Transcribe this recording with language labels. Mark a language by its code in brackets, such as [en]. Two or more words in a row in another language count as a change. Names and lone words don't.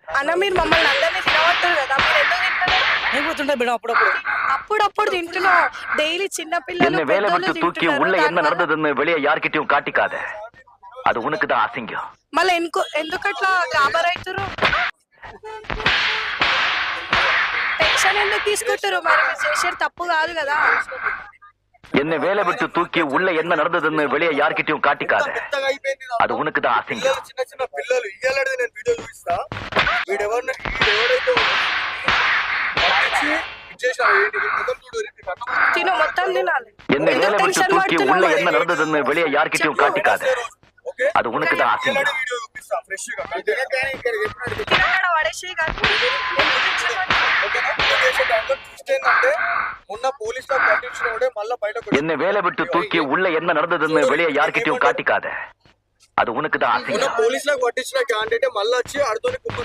[te] అన్న మీరు మమ్మల్ని అందరినీ తినవట్టారు కదా, మీరు ఎందుకు తింటున్నారు? నేను పోతుంటా మేడం అప్పుడప్పుడు. అప్పుడప్పుడు తింటున్నావు, డైలీ చిన్న పిల్లలు [ta] என்ன வேலை [te] పెద్దోళ్ళు [ta] விட்டு தூக்கி [te] తింటున్నారు. [ta] உள்ள என்ன [te] దానివల్ల [ta] நடந்ததுன்னு வெளியே யார்கிட்டயும் காட்டிக்காத. அது உனக்கு தான் அசிங்கம். [te] మళ్ళీ ఎందుకట్లా గాబర్ అవుతారు? టెన్షన్ ఎందుకు తీసుకుంటారు? మరి మీరు చేసేది తప్పు కాదు కదా. [ta] என்ன வேலை விட்டு தூக்கி உள்ள என்ன நடந்ததுன்னு வெளியே யார்கிட்டயும் காட்டிக்காத. [te] పెద్దగా అయిపోయింది నా [ta] அது உனக்கு தான் அசிங்கம். [te] పిల్లలు, చిన్న చిన్న పిల్లలు ఇయ్యాలడిది నేను వీడియో చూపిస్తా. వీడెవరైతే ఇచ్చేసాడు ఏంటి మొత్తం చూడు తిను, మొత్తం తినాలి. [ta] என்ன வேலை [te] ఎందుకు [ta] விட்டு [te] టెన్షన్ [ta] தூக்கி உள்ள [te] పడుతున్నావు? [ta] என்ன நடந்ததுன்னு வெளியே யார்கிட்டயும் காட்டிக்காத. [te] ఓకే [ta] அது உனக்கு தான் அசிங்கம். [te] వీడియో చూపిస్తా ఫ్రెష్ గా తినగాడ పడేసేయి కాదు. ఎందుకు టెన్షన్ పడుతున్నావు? ఓకేనా? చేసే దాంట్లో ట్విస్ట్ ఏంటంటే మొన్న పోలీస్ లో పట్టించినోడే మళ్ళీ బయటకు [ta] என்ன வேலை விட்டு தூக்கி உள்ள என்ன நடந்ததுன்னு வெளியே யார்கிட்டயும் காட்டிக்காத. அது உனக்கு தான் [te] మొన్న [ta] அசிங்கம். [te] పోలీస్ లో పట్టించిన క్యాండిడేట్ మళ్ళీ వచ్చి ఆడుతోని కుక్క